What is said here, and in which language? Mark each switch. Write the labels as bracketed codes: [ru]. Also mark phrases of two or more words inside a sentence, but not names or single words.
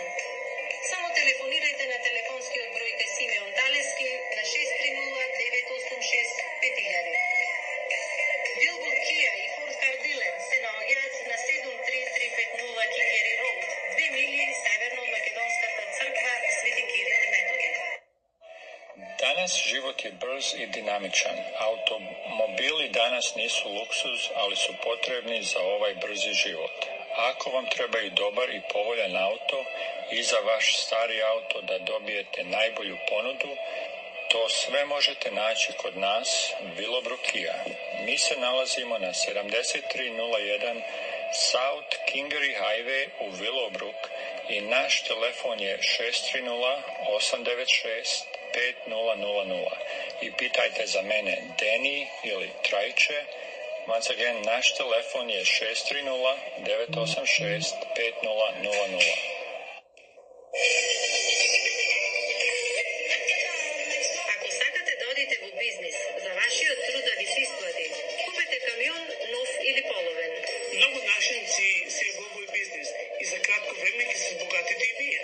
[mk] Само телефонирајте на телефонскиот број кај Симеон Талески на 630-986-5000. Вилбур Кија и Форд Кар Дилер се наоѓаат на 73350 Кингери Роуд, 2 милии северно од македонската црква Свети Кирил и Методи. [sr] Danas život je brz i dinamičan. Automobili danas nisu luksuz, ali su potrebni za ovaj brzi život. Ako vam treba i dobar i povoljan auto i za vaš stari auto da dobijete najbolju ponudu, to sve možete naći kod nas, Willowbrook Kia. Mi se nalazimo na 7301 South Kingery Highway u Willowbrook i naš telefon je 630-896-5000. I pitajte za mene Deni ili Trajče. [en] Once again, [sr] naš telefon je 630-986-5000. [mk] Ако сакате да одите во бизнис, за вашиот труд да ви се исплати, купете камион нов или половен. Многу нашинци се во овој бизнис и за кратко време ќе се богатите и вие.